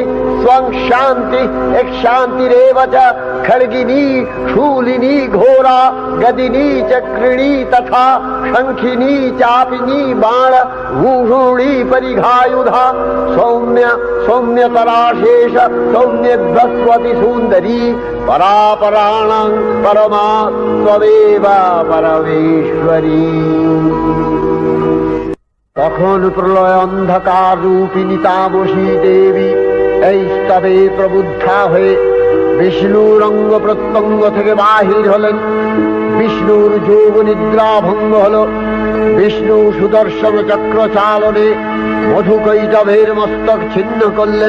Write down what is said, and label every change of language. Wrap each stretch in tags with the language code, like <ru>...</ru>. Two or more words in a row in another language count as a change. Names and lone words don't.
<sa>त्वं शान्ति एक शान्तिरेव च खड्गिनी शूलिनी घोरा गदिनी चक्रिणी तथा शंखिनी चापिनी बाण भूषुणी परिघायुधा सौम्य सौम्यतराशेष सौम्यभस्वती सुंदरी परापराणां परमा त्वमेव परमेश्वरी।</sa> <bn>তখন প্রলয় অন্ধকার রূপিণী তামসী দেবী এই স্তবে প্রবুদ্ধা হয়ে বিষ্ণুর অঙ্গ প্রত্যঙ্গ থেকে বাহির হলেন। বিষ্ণুর যোগ নিদ্রা ভঙ্গ হল। বিষ্ণু সুদর্শন চক্র চালনে মধুকৈটভের মস্তক ছিন্ন করলেন।</bn>